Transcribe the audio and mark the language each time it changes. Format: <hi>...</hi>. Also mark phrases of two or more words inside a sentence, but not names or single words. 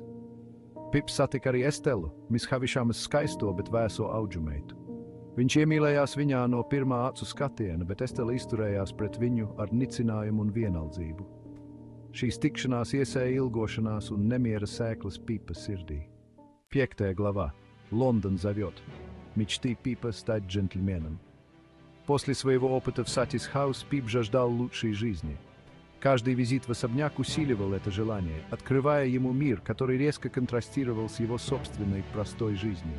<lv>Pips satika arī Estelu, Miss Havishamas skaisto, bet vēso audžumeitu. Viņš iemīlējās viņā no pirmā acu skatiena, bet Estela izturējās pret viņu ar nicinājumu un vienaldzību. Šīs tikšanās iesēja ilgošanās un nemiera sēklas Пипа sirdī.</lv> <ru>5. глава. Лондон зовет. Мечты Пипа стать джентльменом. После своего опыта в Сатис Хаус Пип жаждал лучшей жизни. Каждый визит в особняк усиливал это желание, открывая ему мир, который резко контрастировал с его собственной простой жизнью.</ru>